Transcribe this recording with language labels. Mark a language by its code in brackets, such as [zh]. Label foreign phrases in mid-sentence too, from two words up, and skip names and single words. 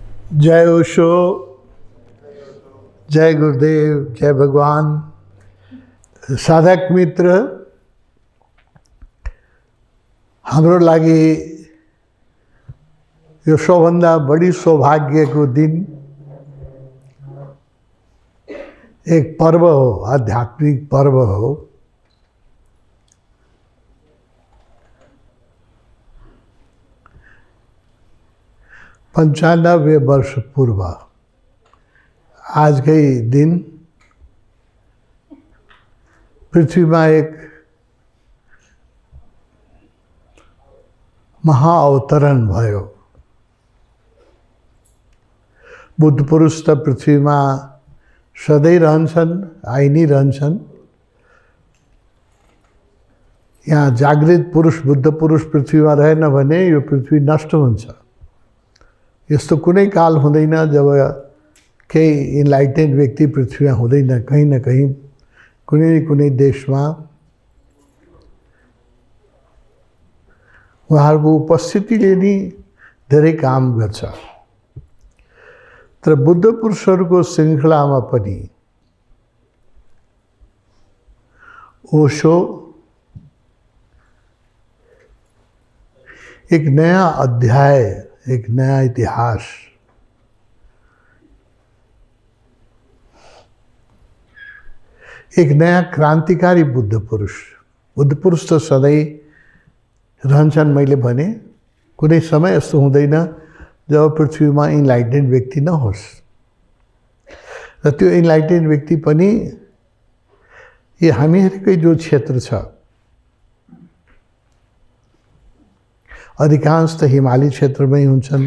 [ne] जय ओशो, जय गुरुदेव, जय भगवान। साधक मित्र, हाम्रो लागि यो सबभन्दा बढी सौभाग्यको दिन एक पर्व हो, आध्यात्मिक पर्व हो। पंचानब्बे वर्ष पूर्व [hi] आज के दिन पृथ्वी में [ne] एक महाअवतरण भयो। बुद्ध पुरुष त पृथ्वी में सधैँ रहन्छन्, आइ नै रहन्छन्। यहाँ जागृत पुरुष बुद्ध पुरुष पृथ्वी में रहेन भने यो पृथ्वी नष्ट हुन्छ। यस्तो कुनै काल हुँदैन जब केही इन्लाइटेन्ड व्यक्ति पृथ्वीमा हुँदैन। [hi] कहीं न कहीं [ne] कुनै न कुनै देशमा उहाँहरूको उपस्थितिले नै धेरै काम गर्छ। तर बुद्ध पुरुषहरूको श्रृङ्खलामा पनि ओशो एक नया अध्याय, एक नया इतिहास, एक नया क्रान्तिकारी बुद्ध पुरुष त सधैँ रहन्छन्। मैले भने कुनै समय यस्तो हुँदैन जब पृथ्वीमा इन्लाइटेन्ड व्यक्ति नहोस्। र त्यो इन्लाइटेन्ड व्यक्ति पनि यो हामीहरूकै जो क्षेत्र छ, अधिकांश त हिमाली क्षेत्रमै हुन्छन्।